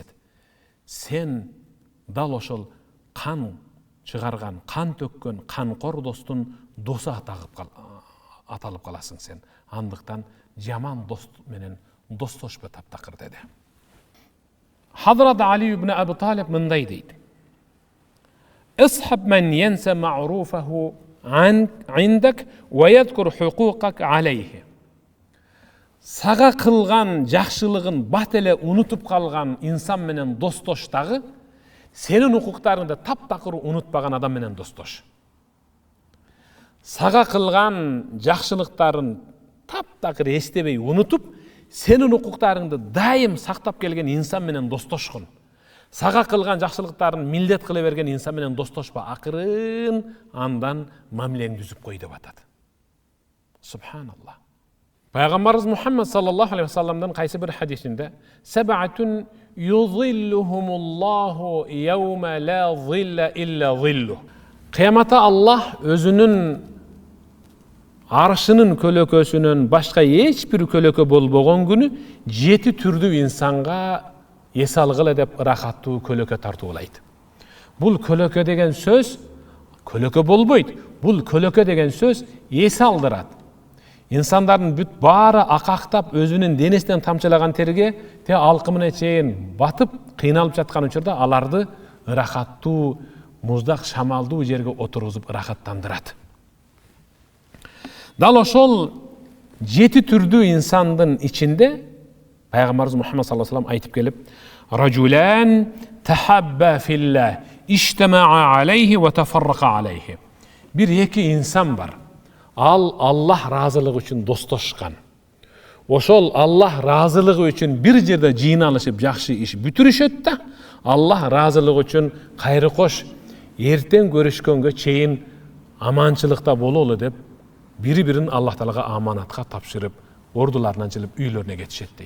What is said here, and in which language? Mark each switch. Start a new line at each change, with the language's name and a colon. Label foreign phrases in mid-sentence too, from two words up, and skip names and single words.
Kyrgyz: Сен дал ошол кан чыгарган, кан төккөн, канкор достун досу аталып каласың сен. Андыктан жаман дост менен достошпо таптакыр деди.
Arabic: Hazrat Ali ibn Abi Talib
Kyrgyz: мындай дейт:
Arabic: "اصحب من ينسى معروفه عندك ويذكر حقوقك عليه."
Kyrgyz: Сага кылган жакшылыгын бат эле унутуп калган инсан менен достоштагы, сенин укуктарыңды таптакыр унутпаган адам менен достош. Сага кылган жакшылыктарын таптакыр эстебей унутуп, сенин укуктарыңды дайым сактап келген инсан менен достошкун. Сага кылган жакшылыктарын милдет кыла берген инсан менен достошпа, акырын андан мамилең түзүп кой деп атат. Субханаллах. Пайгамбарыбыз Мухаммад
Arabic: صلى الله عليه وسلم
Kyrgyz: кайсы бир хадисинде:
Arabic: "سبعة يظلهم الله يوم لا ظل إلا ظله."
Kyrgyz: Кыяматта Аллах өзүнүн аршынын көлөкөсүнөн башка эч бир көлөкө болбогон күнү 7 түрдүү инсанга эс алгыла деп ырахаттуу көлөкө тартуулайт. Бул көлөкө деген сөз көлөкө болбойт. Бул көлөкө деген сөз эс алдырат. İnsanların бүт баары акактап өзүнүн денесинен тамчылаган терге те алкымына чейин батып кыйналып жаткан учурда аларды ырахаттуу, муздак, шамалдуу жерге отургузуп ырахаттандырат. Дал ошол 7 түрдүү инсандын ичинде Пайгамбарыбыз Мухаммад
Arabic: صلى الله عليه وسلم
Kyrgyz: айтып келип:
Arabic: "رجلان تحابا في الله اجتمعا عليه وتفرقا عليه."
Kyrgyz: Бир эки инсан бар. Ал Аллах разылыгы үчүн достошкан. Ошол Аллах разылыгы үчүн бир жерде жыйналышып жакшы иш бүтүрүшөт да, Аллах разылыгы үчүн кайры кош эртең көрүшкөнгө чейин аманчылыкта бололу деп бири-бирин Аллах Таалага аманатка тапшырып, ордуларынан жылып үйлөрүнө кетишет дейт.